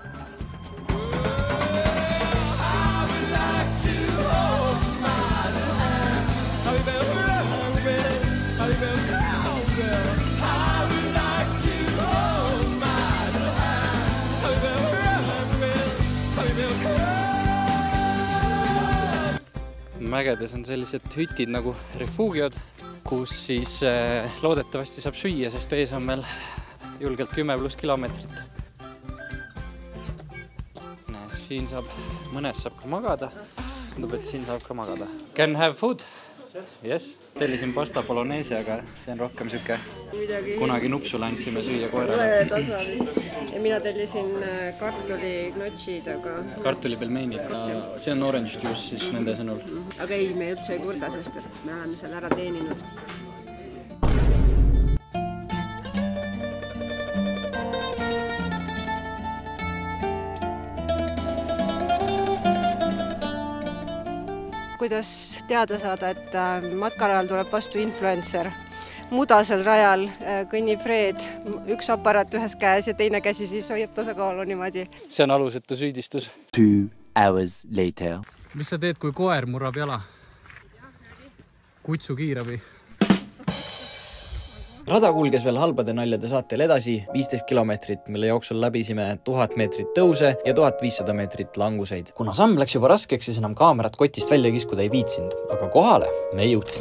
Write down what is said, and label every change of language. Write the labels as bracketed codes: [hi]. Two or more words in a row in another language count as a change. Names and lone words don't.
[et] Mägedes on sellised hütid nagu refuugiod, kus siis loodetavasti saab süüa, sest ees on meil julgelt 10+ kilomeetrit. Siin saab, mõnes saab ka magada. Tundub, et siin saab ka magada. [en] Can have food? Yes. [et] Tellisin pasta bolognese, aga see on rohkem süke. Kunagi nupsule andsime süüa koerale. Ja mina tellisin kartulignotšid, aga... Kartulipelmeenid. See on [en] orange juice [et] siis nende sõnul. Aga ei, me üldse ei kurda, sest et me oleme seal ära teeninud. Kuidas teada saada, et matkarajal tuleb vastu influencer. Mudasel rajal kõnnib Fred, üks aparaat ühes käes ja teine käsi siis hoiab tasakaalu niimoodi. See on alusetu süüdistus. [en] 2 hours later. [et] Mis sa teed, kui koer murrab jala? Kutsu kiirabi. Rada kulges veel halbade naljade saatel edasi 15 kilomeetrit, mille jooksul läbisime 1000 meetrit tõuse ja 1500 meetrit languseid. Kuna samm läks juba raskeks, siis enam kaamerat kotist välja kiskuda ei viitsinud, aga kohale me jõudsime.